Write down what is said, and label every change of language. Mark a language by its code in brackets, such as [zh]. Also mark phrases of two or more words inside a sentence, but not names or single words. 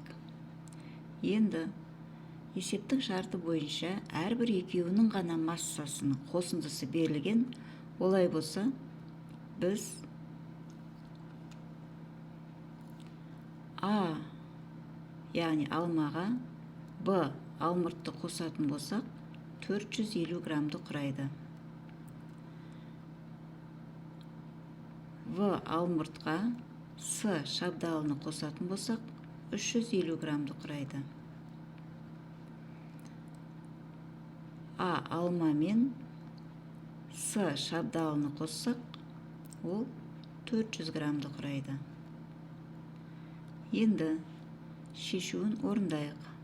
[kk] Енді есептің шарты бойынша әрбір екеуінің ғана массасының қосындысы берілген. Олай болса, біз А, яғни алмаға, Б, алмұртты қосатын болсақ, 450 граммды құрайды. В, алмұртқа, С, шабдалыны қосатын болсақ, 350 граммды құрайды. А, алма мен С, шабдалыны қоссақ, ол 400 граммды құрайды. Енді шешуін орындайық.